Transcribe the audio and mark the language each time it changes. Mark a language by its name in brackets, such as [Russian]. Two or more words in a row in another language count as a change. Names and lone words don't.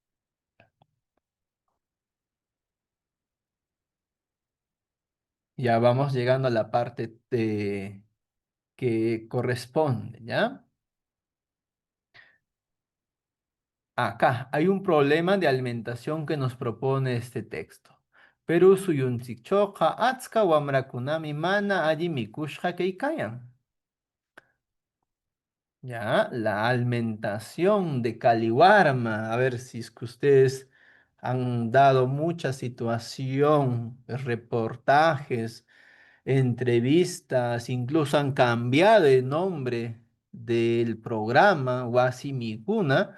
[Spanish] Ya vamos llegando a la parte que corresponde, ¿ya? Acá hay un problema de alimentación que nos propone este texto. [Quechua] Perú suyunchikchoqa atska wamrakunami mana alli mikushqa kaykayan. [Spanish] Ya, la alimentación de Caliwarma. A ver si es que ustedes han dado mucha situación, reportajes, entrevistas, incluso han cambiado el nombre del programa, Wasimikuna.